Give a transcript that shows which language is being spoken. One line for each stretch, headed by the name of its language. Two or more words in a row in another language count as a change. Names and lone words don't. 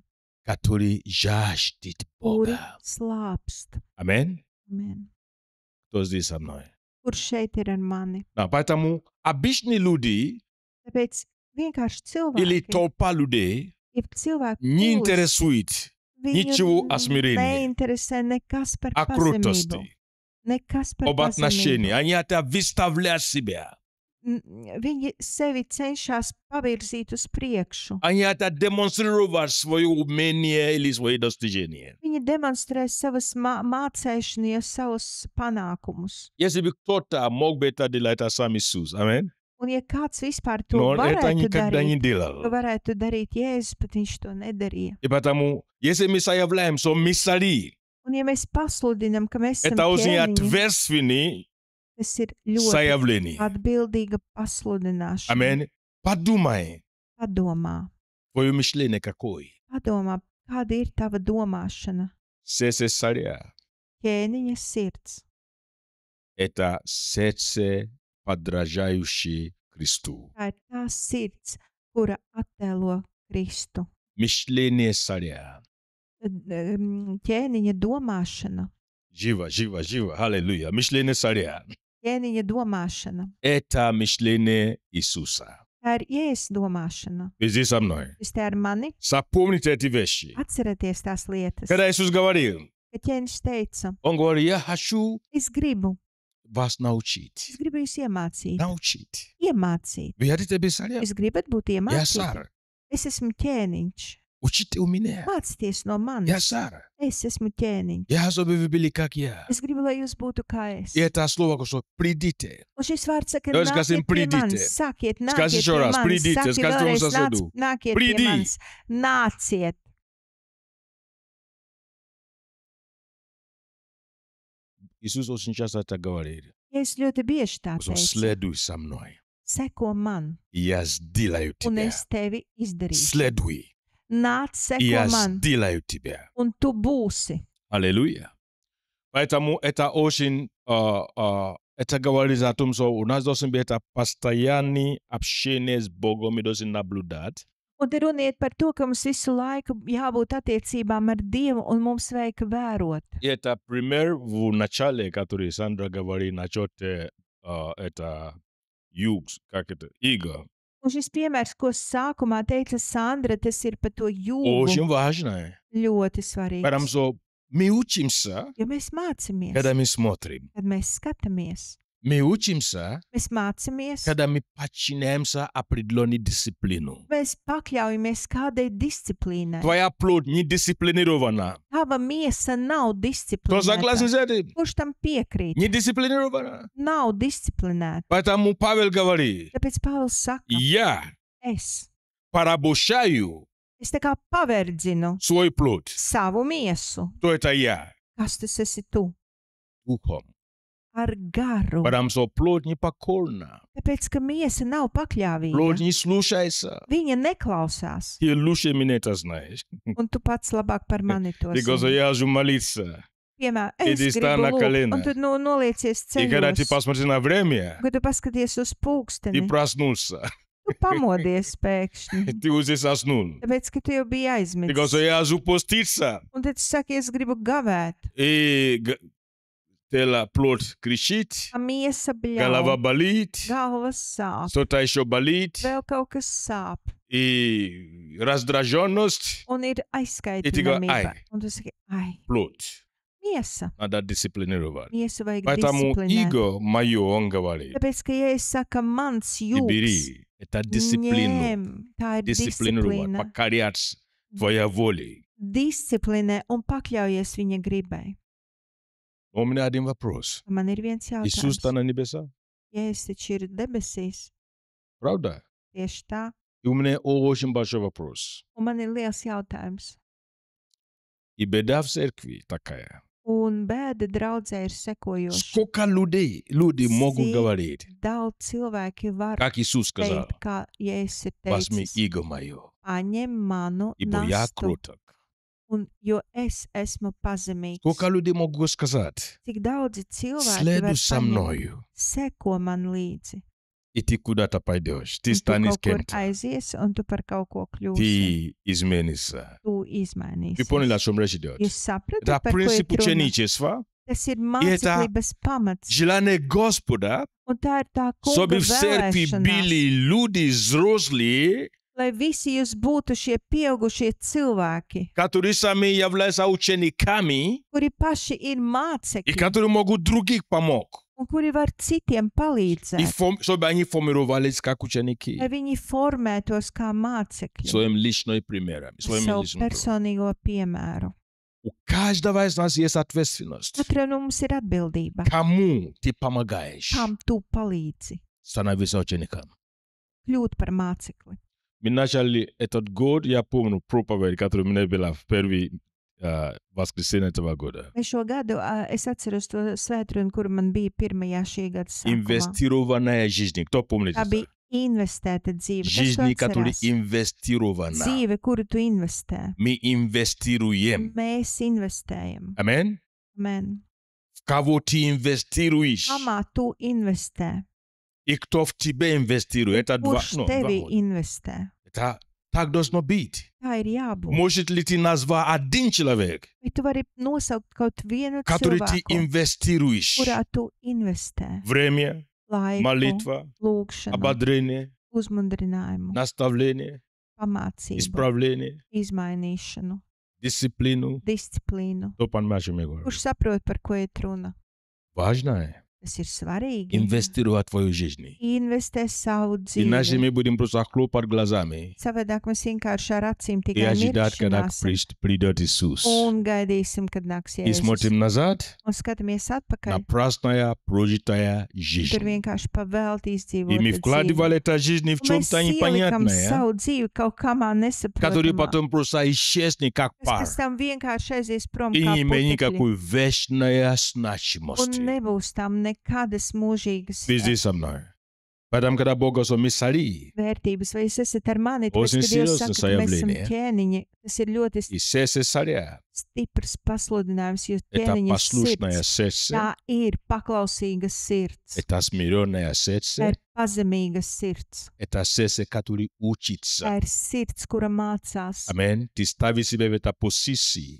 Russian: которые жаждут
Latvian: kuri
Russian: Бога.
Latvian: slāpst.
Russian: Аминь.
Latvian: Amen.
Russian: Кто здесь со мной?
Latvian: Kurš šeit ir ar mani?
Russian: Да, поэтому обычные люди
Latvian: Tāpēc vienkārši
Russian: или
Latvian: cilvēki,
Russian: толпа людей
Latvian: ja cilvēki
Russian: не
Latvian: kūst,
Russian: интересует
Latvian: viņu
Russian: ничего о смирении,
Latvian: neinteresē nekas par
Russian: о
Latvian: pazemību.
Russian: крутости,
Latvian: Nekas par
Russian: об отношении.
Latvian: pazemību.
Russian: Они хотят выставлять себя.
Latvian: Viņi sevi cenšas pavirzīt uz priekšu.
Russian: Они хотят демонстрировать свое умение или свои достижения.
Latvian: Viņi demonstrē savas mācēšanas, savus panākumus.
Russian: Если бы кто-то мог бы это делать, это сам Иисус. Аминь.
Latvian: Un ja kāds vispār to
Russian: Но он это
Latvian: varētu
Russian: никогда не
Latvian: darīt, to
Russian: делал.
Latvian: varētu darīt Jēzus, bet viņš to nedarīja.
Russian: И потому, если мы заявляем, что мы цари,
Latvian: Un ja mēs pasludinām, ka mēs esam
Russian: это очень
Latvian: ķēniņi,
Russian: ответственное
Latvian: tas ir ļoti
Russian: заявление.
Latvian: atbildīga pasludināšana.
Russian: Аминь. Подумай,
Latvian: Padomā,
Russian: твое мышление какое?
Latvian: padomā, kāda ir tava domāšana.
Russian: Сердце царя.
Latvian: Ķēniņa sirds.
Russian: Это сердце, подражающее Христу.
Latvian: Tā ir tā sirds, kura attēlo Kristu.
Russian: Мышление царя.
Latvian: Ķēniņa domāšana.
Russian: Живо, живо, живо. Аллилуйя. Мышление царя.
Latvian: Ķēniņa domāšana.
Russian: Это мышление Иисуса.
Latvian: Tā ir Jēzus domāšana.
Russian: Вы здесь со мной.
Latvian: Jūs te ar mani
Russian: Запомните эти вещи.
Latvian: atcerieties tās lietas.
Russian: Когда Иисус говорил,
Latvian: Kad ķēniņš teica,
Russian: Он говорит, я хочу
Latvian: es gribu
Russian: вас научить.
Latvian: jūs iemācīt.
Russian: Научить.
Latvian: Iemācīt.
Russian: Вы хотите быть царем?
Latvian: Jūs gribat būt
Russian: Я
Latvian: iemācīti?
Russian: царь.
Latvian: Es esmu ķēniņš.
Russian: Учите у меня.
Latvian: Mācieties no
Russian: Я
Latvian: manis.
Russian: царь.
Latvian: Es esmu ķēniņš.
Russian: Я чтобы вы были как я.
Latvian: Es gribu, lai jūs būtu kā es.
Russian: И это слово, что придите.
Latvian: Un šis vārds saka,
Russian: Давайте скажем,
Latvian: nāciet pie manis,
Russian: придите.
Latvian: sakiet,
Russian: Скажи
Latvian: nāciet
Russian: еще
Latvian: pie
Russian: раз,
Latvian: manis,
Russian: придите,
Latvian: saki
Russian: скажи твоему
Latvian: vēlreiz,
Russian: соседу.
Latvian: nāciet
Russian: Приди.
Latvian: pie manis, nāciet.
Russian: Иисус очень часто это говорит.
Latvian: Es ļoti bieži tā
Russian: Что
Latvian: teicu,
Russian: следуй со мной.
Latvian: seko man,
Russian: И я сделаю
Latvian: un
Russian: тебя.
Latvian: es tevi izdarīšu.
Russian: Следуй.
Latvian: Nāc,
Russian: И
Latvian: seko
Russian: я
Latvian: man,
Russian: сделаю тебя.
Latvian: un tu būsi.
Russian: Аллилуйя. Поэтому это очень, это говорит о том, что у нас должен быть это постоянное общение с Богом, мы должны наблюдать.
Latvian: Un te runiet par to, ka mums visu laiku jābūt attiecībām ar Dievu, un mums vajag vērot.
Russian: И это пример в начале, который Сандра говорит насчет это юг, как это, иго.
Latvian: Un šis piemērs, ko sākumā teica Sandra, tas ir par to jūgu.
Russian: Очень важно.
Latvian: Ļoti svarīgs.
Russian: Потому что мы учимся,
Latvian: Jo mēs mācāmies,
Russian: когда мы смотрим.
Latvian: kad mēs skatāmies.
Russian: Мы учимся,
Latvian: Mēs mācāmies,
Russian: когда мы подчиняемся определенной дисциплину.
Latvian: mēs pakļaujamies kādai disciplīnai.
Russian: Твоя плоть не дисциплинирована.
Latvian: Tava miesa nav
Russian: Кто согласен
Latvian: disciplinēta.
Russian: с этим?
Latvian: Kurš tam piekrīt?
Russian: Не дисциплинирована.
Latvian: Nav disciplinēta.
Russian: Поэтому Павел говорит,
Latvian: Tāpēc Pāvils saka,
Russian: я
Latvian: es
Russian: порабощаю
Latvian: tā kā paverdzinu
Russian: свой плоть.
Latvian: savu miesu.
Russian: Кто это я?
Latvian: Kas tas esi tu?
Russian: Духом.
Latvian: Ar garu.
Russian: Потому что плоть непокорна.
Latvian: Tāpēc, ka miesa nav
Russian: Плоть
Latvian: pakļāvīga.
Russian: не слушается.
Latvian: Viņa neklausās.
Russian: Ты лучше меня это знаешь.
Latvian: Un tu pats labāk par mani to
English: Because
Latvian: zini.
Russian: я же молиться.
Latvian: Piemēram,
Russian: Иди
Latvian: es
Russian: стань
Latvian: gribu
Russian: на
Latvian: lūgt,
Russian: колено.
Latvian: un tu noliecies
Russian: И когда ты
Latvian: ceļos.
Russian: посмотришь на время,
Latvian: Kad tu paskaties uz
Russian: ты
Latvian: pulksteni,
Russian: проснулся.
Latvian: tu pamodies pēkšņi.
Russian: Ты уже заснул.
Latvian: Tāpēc, ka tu jau biji
English: Because
Latvian: aizmidzis.
Russian: я же поститься.
Latvian: Un tad tu saki, es gribu gavēt.
Russian: И тело, плоть кричит,
Latvian: A miesa
Russian: голова
Latvian: bļauj,
Russian: болит,
Latvian: galva sāp,
Russian: что-то еще болит,
Latvian: vēl kaut kas sāp.
Russian: и раздраженность,
Latvian: Un ir tikai aizskaitāmība. ai. Un tu saki, ai,
Russian: плоть.
Latvian: miesa.
Russian: Надо дисциплинировать.
Latvian: Miesu vajag
Russian: Поэтому
Latvian: disciplinēt.
Russian: иго мое, он говорит,
Latvian: Tāpēc, ka, ja es saku, mans
Russian: не
Latvian: jūgs,
Russian: бери. Это дисциплину.
Latvian: ņem, tā ir
Russian: Дисциплинировать,
Latvian: disciplīna.
Russian: покоряться твоя воля.
Latvian: Disciplinē un pakļaujies viņa gribai.
Russian: У меня один вопрос.
Latvian: Man ir viens
Russian: Иисус
Latvian: jautājums.
Russian: на небесах?
Latvian: Jēzus taču ir debesīs,
Russian: Правда?
Latvian: tieši tā.
Russian: И у меня очень большой вопрос.
Latvian: Un man ir liels jautājums.
Russian: И беда в церкви такая.
Latvian: Un bēda draudzē ir sekojoša.
Russian: Сколько люди могут
Latvian: Cik
Russian: говорить,
Latvian: daudz cilvēki var
Russian: как Иисус сказал,
Latvian: teikt, kā Jēzus ir
Russian: возьми
Latvian: teicis,
Russian: иго мое,
Latvian: paņem manu
Russian: ибо я
Latvian: nastu,
Russian: кроток.
Latvian: un, jo es esmu pazemīgs.
Russian: Сколько людей могут сказать,
Latvian: Cik daudzi cilvēki
Russian: следуй
Latvian: var
Russian: со
Latvian: paņemt,
Russian: мною,
Latvian: seko man līdzi,
Russian: и ты куда-то пойдешь, ты
Latvian: un tu
Russian: станешь
Latvian: kaut kur
Russian: кем-то,
Latvian: aizies, un tu par kaut ko kļūsi.
Russian: ты изменишься.
Latvian: Tu
Russian: Вы
Latvian: izmainīsies.
Russian: поняли, о чем речь идет?
Latvian: Jūs saprotat,
Russian: Это
Latvian: par ko ir
Russian: принцип
Latvian: runa?
Russian: ученичества,
Latvian: Tas ir
Russian: это
Latvian: māceklības pamats,
Russian: желание Господа,
Latvian: un tā ir tā kunga
Russian: чтобы в церкви
Latvian: vēlēšanās,
Russian: были люди взрослые,
Latvian: lai visi jūs būtu šie pieaugušie cilvēki,
Russian: которые сами являются учениками,
Latvian: kuri paši ir
Russian: и
Latvian: mācekļi,
Russian: которые могут других помочь,
Latvian: un kuri var citiem palīdzēt,
Russian: чтобы они формировались как ученики,
Latvian: lai viņi formētos kā mācekļi,
Russian: своим личным примером, своим
Latvian: savu
Russian: личным примером.
Latvian: personīgo piemēru.
Russian: У каждого из нас есть ответственность.
Latvian: Katram no mums ir atbildība,
Russian: Кому ты помогаешь
Latvian: kam tu palīdzi
Russian: становиться учеником?
Latvian: kļūt par mācekli.
Russian: Мы начали этот год, я помню проповедь, которая у меня была в первый воскресенье этого года.
Latvian: Mēs šo gadu, es atceros to svētdienu, kur man bija pirmajā šī gada sākumā.
Russian: Инвестированная жизнь. Кто помнит
Latvian: Tā
Russian: это?
Latvian: bija investēta dzīve. Kas
Russian: Жизнь,
Latvian: to
Russian: которая
Latvian: atcerās?
Russian: инвестирована.
Latvian: Dzīve, kuru tu investē.
Russian: Мы инвестируем.
Latvian: Mēs investējam.
Russian: Amen?
Latvian: Amen.
Russian: В кого ты инвестируешь?
Latvian: Kamā tu investē?
Russian: И кто в тебе инвестирует? Это два.
Latvian: Kurš tevi investē?
Russian: Это так должно быть.
Latvian: Tā ir jābūt.
Russian: Может ли ты назвать один человек,
Latvian: Vai tu vari nosaukt kaut vienu
Russian: который ты
Latvian: cilvēku,
Russian: инвестируешь?
Latvian: kurā tu investē
Russian: Время,
Latvian: laiku,
Russian: молитва,
Latvian: lūgšanu,
Russian: ободрение,
Latvian: uzmundrinājumu,
Russian: наставление,
Latvian: pamācību,
Russian: исправление,
Latvian: izmainīšanu,
Russian: дисциплину.
Latvian: disciplīnu.
Russian: Кто понимает, о чем я говорю?
Latvian: Kurš saprot, par ko ir runa?
Russian: Важно
Latvian: Tas ir svarīgi.
Russian: инвестировать в твою жизнь.
Latvian: Investē savu
Russian: Иначе
Latvian: dzīvi.
Russian: мы будем просто хлопать глазами
Latvian: Savādāk mēs vienkārši ar acīm
Russian: и
Latvian: tikai
Russian: ожидать, когда
Latvian: mirkšķināsim
Russian: придет Иисус.
Latvian: un gaidīsim, kad nāks
Russian: И
Latvian: Jēzus.
Russian: смотрим назад
Latvian: Un skatāmies
Russian: на
Latvian: atpakaļ.
Russian: праздная прожитая
Latvian: Tur
Russian: жизнь.
Latvian: vienkārši pavēlt
Russian: И мы
Latvian: izdzīvot dzīvi.
Russian: вкладывали эту жизнь в
Latvian: Un mēs
Russian: чем-то
Latvian: ielikam
Russian: непонятное,
Latvian: savu dzīvi kaut kamā
Russian: который
Latvian: nesaprotamā.
Russian: потом просто исчезнет как
Latvian: Kas
Russian: пар
Latvian: pēc tam vienkārši aizies prom
Russian: и
Latvian: kā
Russian: не имеет
Latvian: putekļi.
Russian: никакой вечной
Latvian: Un
Russian: значимости.
Latvian: nebūs tam nekādas mūžīgas
Russian: Ты здесь со мной. Поэтому, когда Бог говорит, мы цари,
Latvian: vērtības. Vai jūs esat ar mani? Tāpēc,
Russian: Очень
Latvian: kad Dievs
Russian: серьезное
Latvian: saka, ka mēs esam
Russian: заявление.
Latvian: ķēniņi, tas ir ļoti
Russian: и сердце царя
Latvian: stiprs pasludinājums, jo
Russian: — это
Latvian: ķēniņa
Russian: послушное
Latvian: sirds.
Russian: сердце,
Latvian: Tā ir paklausīga sirds.
Russian: это смиренное
Latvian: Tā
Russian: сердце,
Latvian: ir pazemīga sirds.
Russian: это сердце, которое
Latvian: Tā
Russian: учится.
Latvian: ir sirds, kura mācās.
Russian: Аминь. Ты ставишь себя в этой позиции,